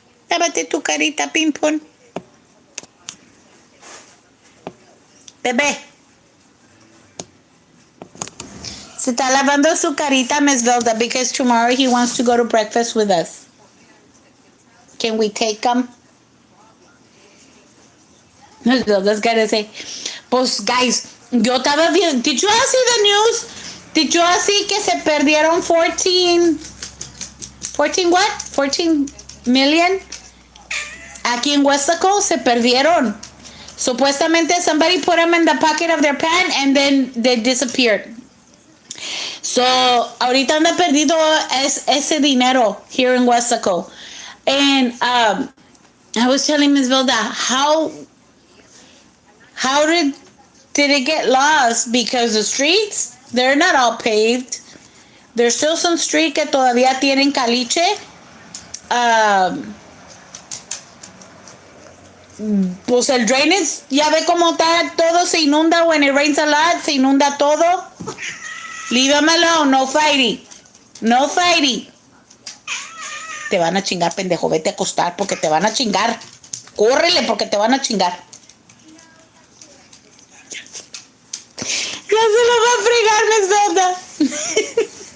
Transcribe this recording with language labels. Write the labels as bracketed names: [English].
[Spanish] Lávate tu carita, ping-pong. Bebé. Se está lavando su carita, [English] Miss Velda, because tomorrow he wants to go to breakfast with us. Can we take him? Miss Velda's gonna say, [Spanish] pues, guys, yo estaba viendo. [English] Did you all see the news? Did you all see [Spanish] que se perdieron [English] 14 what? [Spanish] 14 million? Aquí en Westaco se perdieron. [English] Supuestamente somebody put them in the pocket of their pants and then they disappeared. [Spanish] So, ahorita anda perdido ese dinero [English] here in Westaco. And I was telling Miss Velda, how did it get lost? Because the streets, they're not all paved. There's still some street [Spanish] que todavía tienen caliche. Pues el drainage, ya ve cómo está, todo se inunda. [English] When it rains a lot, [Spanish] se inunda todo. [English] Leave them alone, no fighting. No fighting. [Spanish] Te van a chingar, pendejo. Vete a acostar porque te van a chingar. Córrele porque te van a chingar. Ya se lo va a fregar, Miss Velda.